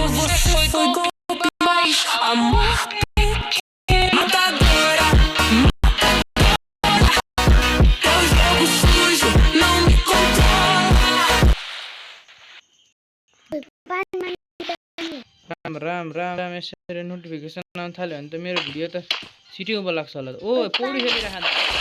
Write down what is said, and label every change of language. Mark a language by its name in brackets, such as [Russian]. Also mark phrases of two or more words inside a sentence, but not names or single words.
[Portuguese] Você foi golpe, mas amor matadora. Teu jogo sujo não me controla. [Nepali] राम यसरी नोटिफिकेसन आउनु थाल्यो भने त मेरो भिडियो त छिटो उँभो लाग्छ होला ओ पौडी खेलिरहेको ल